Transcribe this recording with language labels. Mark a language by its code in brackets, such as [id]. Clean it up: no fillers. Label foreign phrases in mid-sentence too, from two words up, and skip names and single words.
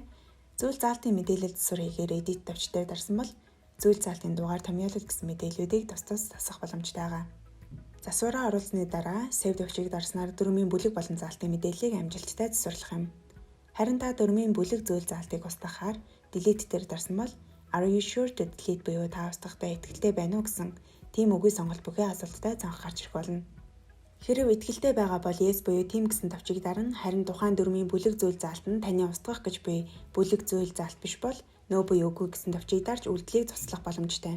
[mn] Зүйл заалтын мэдээлэл засвар хийхээр Edit тавч дээр дарсан бол зүйл заалтын дугаар томьёолол гэсэн мэдээллүүдийг тус тус засах боломжтой байгаа. Засвараа оруулсны дараа Save тавчийг дарснаар дүрмийн бүлэг болон заалтын мэдээллийг амжилттай засварлах юм. Харин та дүрмийн бүлэг зүйл заалтыг устгахаар Delete дээр дарсан бол [en] Are you sure to delete [mn] буюу та устгахтай итгэлтэй байна уу гэсэн тийм үгийн сонголт бүхий асуулттай цонх гарч ирэх болно. Хэрэв итгэлтэй байгаа бол Yes буюу тийм гэсэн тавчийг дарна, харин тухайн дүрмийн бүлэг зүйл заалт нь таны устгах гэж буй бүлэг зүйл заалт биш бол No буюу үгүй гэсэн тавчийг дарж үйлдэлийг цуцлах боломжтой.